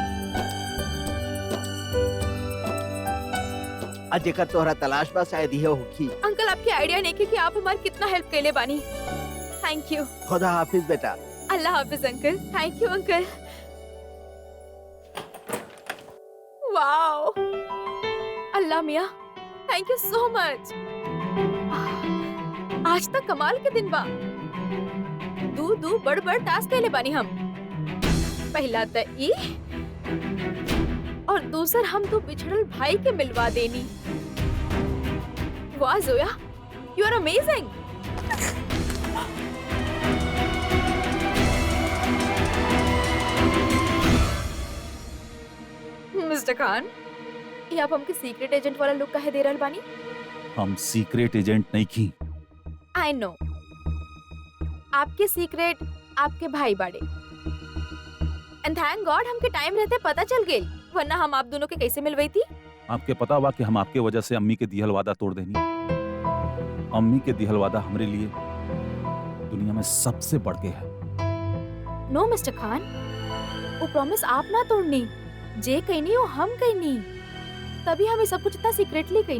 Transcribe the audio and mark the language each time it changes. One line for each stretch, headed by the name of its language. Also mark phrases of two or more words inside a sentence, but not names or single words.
Bhojpuri: आज जेकर तोहरा तलाश बा शायद ये होखी। अंकल, आपकी आइडिया नहीं कि आप हमारी कितना हेल्प कैले बानी।
English: Thank you.
Urdu: खुदा हाफिज बेटा। अल्लाह हाफिज अंकल।
English: thank you
Urdu: अंकल। वाओ, अल्लाह मियाँ,
English: Thank you so much.
Bhojpuri: आज तक कमाल के दिन बा। दू दू बड़ बड़ टास्क कैले बानी हम। पहला त ई और दूसर हम तो बिछड़ल भाई के मिलवा देनी। वाह जोया,
English: You are amazing.
Bhojpuri: मिस्टर खान, ये आप हमके
English: secret agent
Bhojpuri: वाला लुक काहे दे रहल बानी? हम
English: secret agent
Bhojpuri: नहीं की।
English: I know,
Bhojpuri: आपके सीक्रेट आपके भाई बाड़े।
English: And thank God
Bhojpuri: हमके टाइम रहते पता चल गेल, वरना हम आप दोनों के कैसे मिलवई थी। आपके पता बा कि हम आपके वजह से अम्मी के दिहल वादा तोड़ देनी। अम्मी के दिहल वादा हमरे लिए दुनिया में सबसे बढ़ के है। नो मिस्टर खान, वो प्रॉमिस आप ना तोड़नी, जे कहनी वो हम कहनी, तभी हमें सब कुछ इतना सीक्रेटली कहनी।